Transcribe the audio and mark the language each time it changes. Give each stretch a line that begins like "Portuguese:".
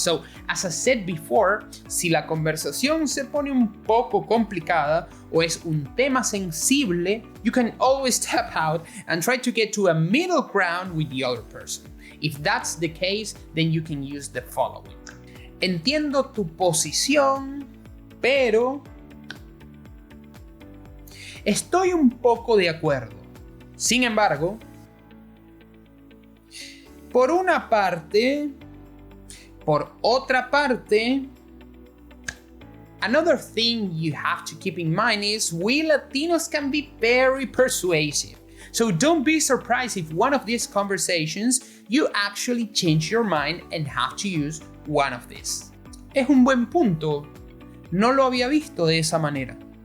English: So, as I said before,
Spanish: si la conversación se pone un poco complicada o es un tema sensible,
English: you can always step out and try to get to a middle ground with the other person. If that's the case, then you can use the following.
Spanish: Entiendo tu posición, pero estoy un poco de acuerdo. Sin embargo, por una parte, por otra parte,
English: Another thing you have to keep in mind is we Latinos can be very persuasive. So don't be surprised if one of these conversations you actually change your mind and have to use one of these.
Spanish: Es un buen punto. No lo había visto de esa manera.